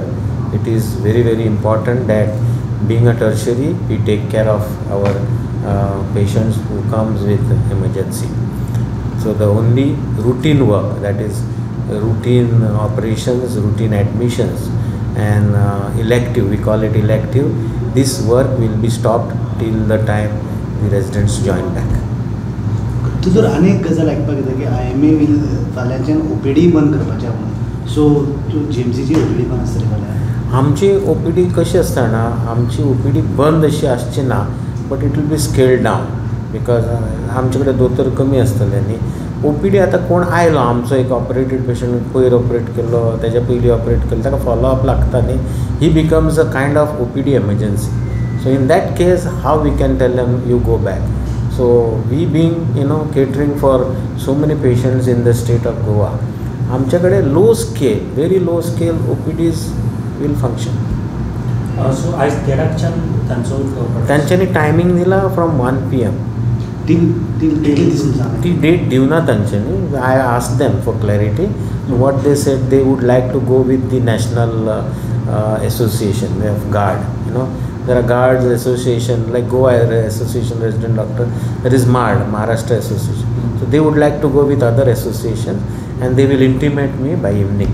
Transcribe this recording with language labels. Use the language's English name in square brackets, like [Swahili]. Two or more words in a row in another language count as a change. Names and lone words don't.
[English] It is very, very important that being a tertiary, we take care of our patients who comes with emergency. So the only routine work, that is routine operations, routine admissions, and elective, we call it elective, this work will be stopped till the time the residents join back. [Konkani] तुझं अनेक गजाल आयकपाक येता की IMA will फाल्यांच्यान OPD बंद करपाचें म्हणून. सो तूं GMCची OPD बंद आसतली फाल्यां? आमची OPD कशी आसता ना, आमची OPD बंद अशी आसची ना, [English] but it will be scaled down, because [Konkani] आमचे कडेन दोतोर कमी आसतले न्ही. OPD आतां कोण आयलो, आमचो एक ऑपरेटेड पेशंट पयर ऑपरेट केल्लो, तेज्या पयलीं ऑपरेट केल्लो, ताका फॉलोअप लागता न्ही, [English] he becomes a kind of OPD emergency. So in that case, how we can tell them you go back? So we being catering for so many patients in the state of Goa, आमच्याकडे low scale, very low scale OPDs will function. [Konkani] So आज तेराच्यान तांच्यांनी टायमींग दिला फ्रॉम 1 PM. ती डेट दिवना तांच्यांनी. [English] I asked them for clarity. What they said, they would like to go with the national association of guard. There are guards association like Goa Association Resident Doctor. There is MARD, Maharashtra Association. So they would like to go with other associations, and they will intimate me by evening.